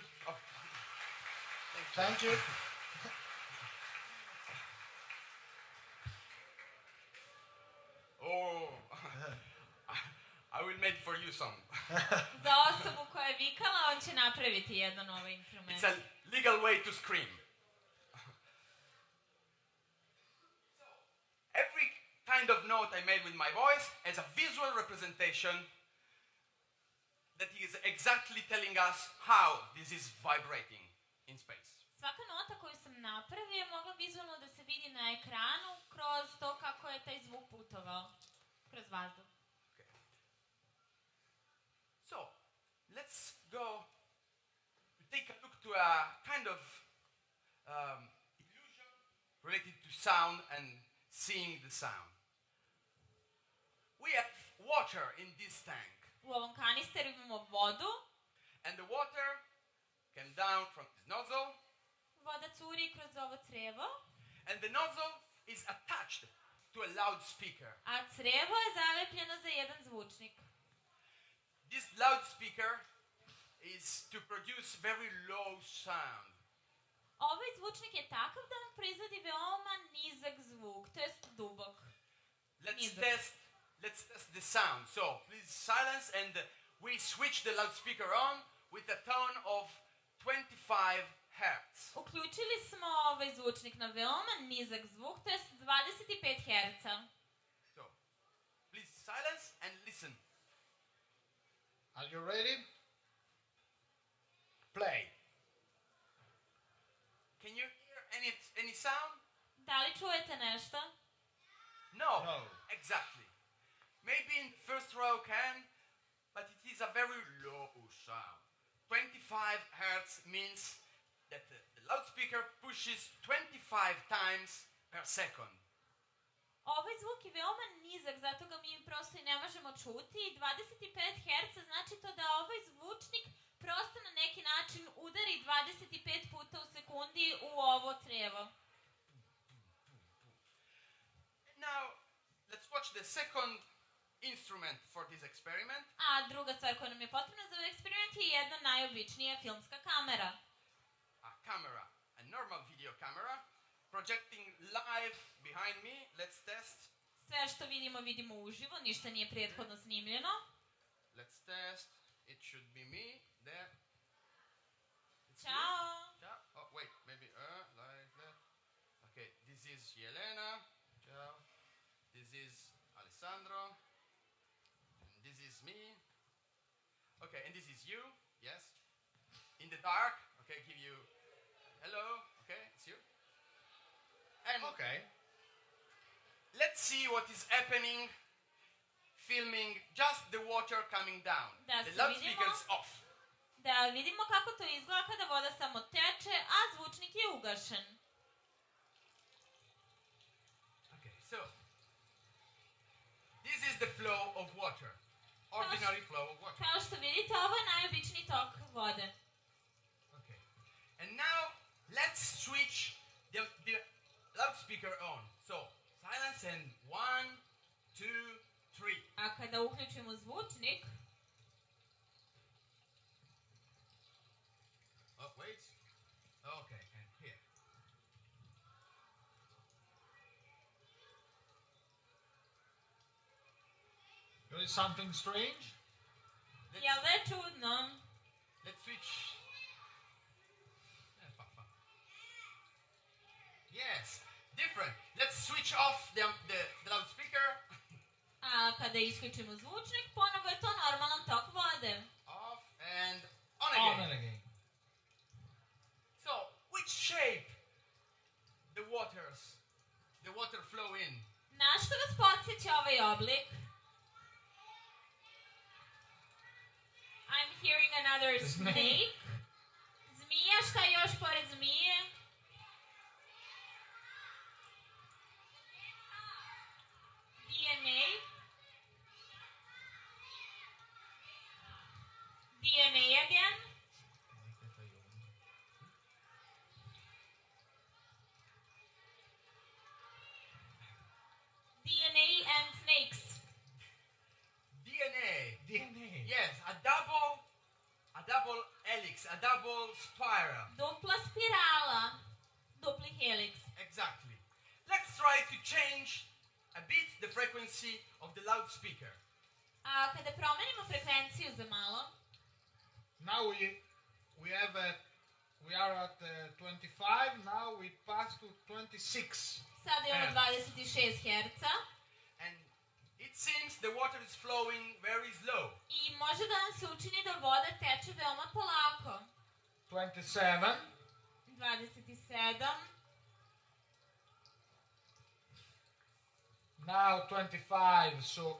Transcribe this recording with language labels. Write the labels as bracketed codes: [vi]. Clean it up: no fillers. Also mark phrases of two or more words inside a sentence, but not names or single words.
[en] Oh. Thank you. Oh, I will make for you some. [sr] Za osobu koja je vikala, on će napraviti jedan ovaj instrument. [en] It's a legal way to scream. Every kind of note I made with my voice has a visual representation that is exactly telling us how this is vibrating in space. [sr] Svaka nota koju sam napravio je mogla vizualno da se vidi na ekranu kroz to kako je taj zvuk putovao kroz vazduh. [en] Okay. So, let's go take a look to a kind of illusion related to sound and seeing the sound. We have water in this tank. [sr] U ovom kanisteru imamo vodu. [en] And the water came down from this nozzle. [sr] Voda curi kroz ovo crevo. [en] And the nozzle is attached to a loudspeaker. [sr] A crevo je zalepljeno za jedan zvučnik. [en] This loudspeaker is to produce very low sound. [sr] Ovaj zvučnik je takav da nam proizvodi veoma nizak zvuk, to jest dubok. [en] Let's test the sound. So, please silence and we switch the loudspeaker on with a tone of 25 Hz. [sr] Uključili smo ovaj zvučnik na veoma nizak zvuk, to jest 25 Hz. [en] So, please silence and listen. Are you ready? Play. Can you hear any sound? [sr] Da li čujete nešto? [en] No. No. Exactly. Maybe in the first row can, but it is a very low sound. 25 Hz means that the loudspeaker pushes 25 times per second. [sr] Ovaj zvuk je veoma nizak, zato ga mi prosto i ne možemo čuti. 25 Hz znači to da ovaj zvučnik prosto na neki način udari 25 puta u sekundi u ovo crevo. [en] Now, let's watch the second instrument for this experiment. [sr] A druga stvar koja nam je potrebna za ovaj eksperiment je jedna najobičnija filmska kamera. [en] A camera, a normal video camera, projecting live behind me. Let's test. [sr] Sve što vidimo uživo, ništa nije prethodno snimljeno. [en] Let's test. It should be me there. It's Ćao! me. Ciao. Oh, wait, maybe like that. Okay, this is Jelena. Ciao. This is Alessandro. And this is me. Okay, and this is you. Yes. In the dark. Okay, give you hello. Okay, it's you. And Okay. let's see what is happening filming just the water coming down. [sr] Da [en] The [sr] se [en] loudspeakers [sr] vidimo. [en] off. [sr] Da vidimo kako to izgleda kada voda samo teče, a zvučnik je ugašen. [en] Okay, so this is the flow of water. Ordinary flow of water. [sr] Kao što vidite, ovo je najobičniji tok vode. [en] Okay. And now let's switch the loudspeaker on. So silence and 1, 2, 3. [sr] A kada uključimo zvučnik, [en] Oh, wait. Okay, and here. There is something strange. [sr] jel da je čudno? [en] Let's switch. Fun. Yes, different. Let's switch off the loudspeaker. [sr] A kada isključimo zvučnik, ponovo je to normalan tok vode. [en] Off and on On again. and again. So, which shape the water flow in? [sr] Na što vas podsjeća ovaj oblik? [en] I'm hearing another snake. [sr] Zmija, šta je još pored zmije? [en] DNA. DNA again. DNA and snakes. DNA. DNA. Yes, a double helix, a double spiral. [sr] Dupla spirala. Dupli helix. [en] Exactly. Let's try to change a bit the frequency of the loudspeaker. [sr] A kada promenimo frekvenciju za malo, [en] Now we are at 25. Now we pass to 26. [sr] sada imamo 26 Hz [en] And it seems the water is flowing very slow. [sr] i može da nam se učini da voda teče veoma polako. [en] 27. 27, Now 25. So